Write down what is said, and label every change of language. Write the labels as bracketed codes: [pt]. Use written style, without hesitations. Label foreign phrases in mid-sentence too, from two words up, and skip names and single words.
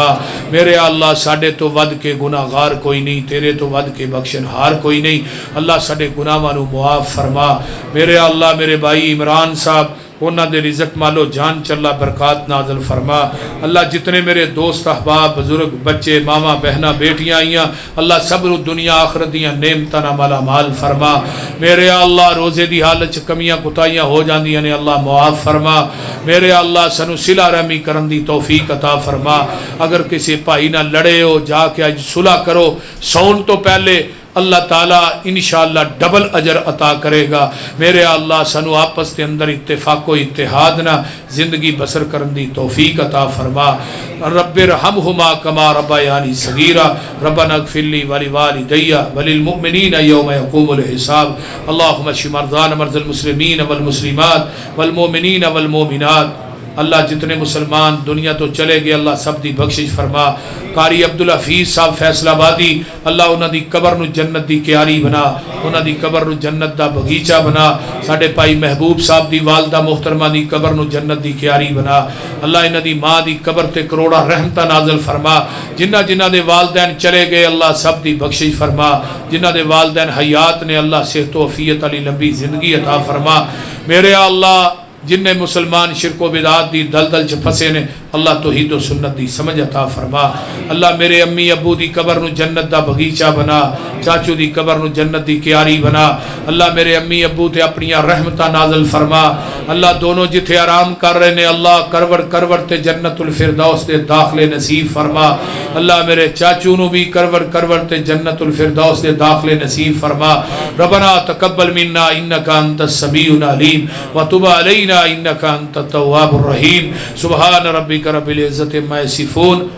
[pa] میرے اللہ ساڑے تو ود کے گناہ گار کوئی نہیں، تیرے تو ود کے بخشن ہار کوئی نہیں، اللہ ساڑے گناہ نو معاف فرما۔ میرے اللہ میرے بھائی عمران صاحب انہاں دے رزق مالو جان چلا برکات نازل فرما۔ اللہ جتنے میرے دوست احباب بزرگ بچے ماما بہنا بیٹیاں آئیاں اللہ صبر دنیا آخرت دیاں نعمتاں نال مالا مال فرما۔ میرے اللہ روزے دی حالت چ کمیاں کوتاہیاں ہو جاندیاں نے اللہ معاف فرما۔ میرے اللہ سنو صلہ رحمی کرن دی توفیق عطا فرما۔ اگر کسی بھائی نہ لڑے ہو جا کے اج صلح کرو، سون تو پہلے اللہ تعالیٰ انشاءاللہ [ur] ڈبل اجر عطا کرے گا۔ [pa] میرے اللہ سنو آپس کے اندر اتفاق و اتحاد نہ زندگی بسر کرن دی توفیق عطا فرما۔ [ar] رب ارحمہما کما ربیانی صغیرا ربنا اغفر لی ولوالدی وللمؤمنین یوم یقوم الحساب اللہم اشف مرضانا مرضى المسلمین والمسلمات والمؤمنین والمؤمنات۔ [pa] اللہ جتنے مسلمان دنیا تو چلے گئے اللہ سب دی بخشش فرما۔ قاری عبدالحفیظ صاحب فیصل آبادی اللہ انہاں دی قبر نو جنت دی کیاری بنا، انہاں دی قبر نو جنت دا بغیچہ بنا۔ ساڈے بھائی محبوب صاحب دی والدہ محترمہ دی قبر نو جنت دی کیاری بنا۔ اللہ انہاں دی ماں دی قبر تے کروڑا رحمتہ نازل فرما۔ جنہ جنہ دے والدین چلے گئے اللہ سب دی بخشش فرما، جنہ دے والدین حیات نے اللہ صحت و عافیت علی لمبی زندگی عطا فرما۔ میرے اللہ جن نے مسلمان شرک و بدعات دی دلدل چ پھسے نے اللہ توحید و سنت دی سمجھ عطا فرما۔ اللہ میرے امی ابو دی قبر نو جنت دا بغیچہ بنا، چاچو دی قبر نو جنت دی کیاری بنا۔ اللہ میرے امی ابو تے اپنی رحمتہ نازل فرما۔ اللہ دونوں جتھے آرام کر رہے نے اللہ کرور کرور تے جنت الفردوس دے داخلے نصیب فرما۔ اللہ میرے چاچو نو بھی کرور کرور تے جنت الفردوس دے داخلے نصیب فرما۔ [ar] ربنا تقبل منا انک انت السمیع العلیم وتب علینا انک انت التواب الرحیم۔ سبحان ربک رب العزت عما یصفون